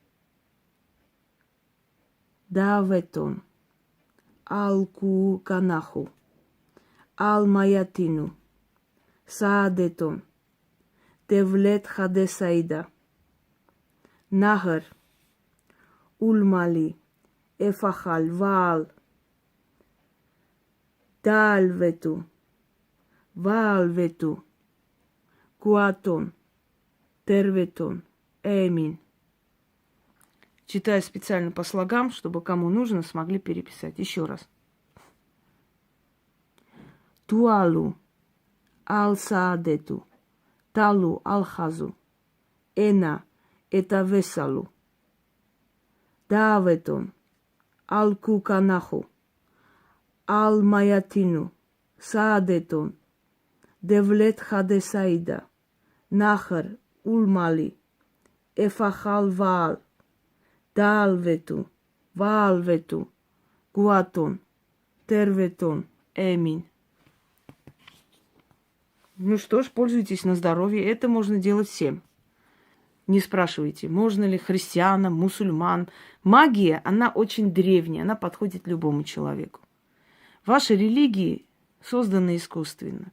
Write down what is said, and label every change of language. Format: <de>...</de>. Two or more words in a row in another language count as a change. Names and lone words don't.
<ru>даветон, ал-ку канаху, ал-маятину, саадетон, Девлет Хадесаида, Нахар, Ульмали, Эфахал, Ваал, Дальвету, Ваалвету, Куатон, Терветон, Эмин. Читаю специально по слогам, чтобы кому нужно, смогли переписать. Еще раз. Туалу, Ал-Саадету, Талу ал-хазу, эна это весалу, даветон, ал-куканаху, ал-маятину, саадетон, девлет хадесаида, нахар ульмали, эфахал ваал, далвету, ваалвету, гуатон, терветон, эмин. Ну что ж, пользуйтесь на здоровье. Это можно делать всем. Не спрашивайте, можно ли христианам, мусульман. Магия, она очень древняя, она подходит любому человеку. Ваши религии созданы искусственно.</ru>